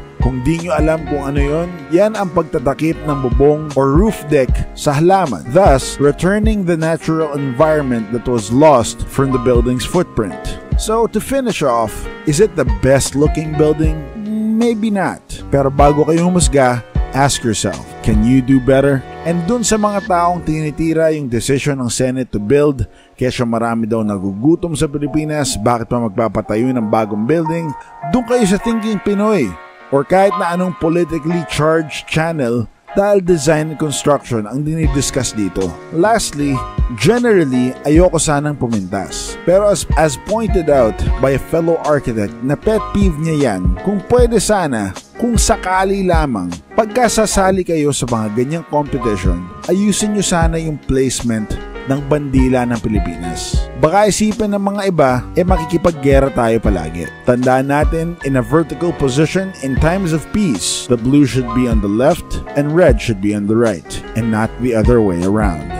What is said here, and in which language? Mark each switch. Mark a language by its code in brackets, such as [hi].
[tl] Kung di nyo alam kung ano yon, yan ang pagtatakip ng bubong or roof deck sa halaman, [en] thus returning the natural environment that was lost from the building's footprint. So to finish off, is it the best looking building? Maybe not. [tl] Pero bago kayo humusga, [en] ask yourself, can you do better? [tl] And dun sa mga taong tinitira yung decision ng Senate to build, kesyo marami daw nagugutom sa Pilipinas, bakit pa magpapatayo ng bagong building? Dun kayo sa Thinking Pinoy or kahit na anong politically charged channel, dahil design and construction ang dinidiscuss dito. Lastly, generally, ayoko sanang pumintas. Pero [en] as pointed out by a fellow architect [tl] na pet peeve niya yan, kung pwede sana, kung sakali lamang, pagkasasali kayo sa mga ganyang competition, ayusin nyo sana yung placement ng bandila ng Pilipinas. Baka isipin ng mga iba, makikipaggera tayo palagi. Tandaan natin, [en] in a vertical position in times of peace, the blue should be on the left and red should be on the right, and not the other way around.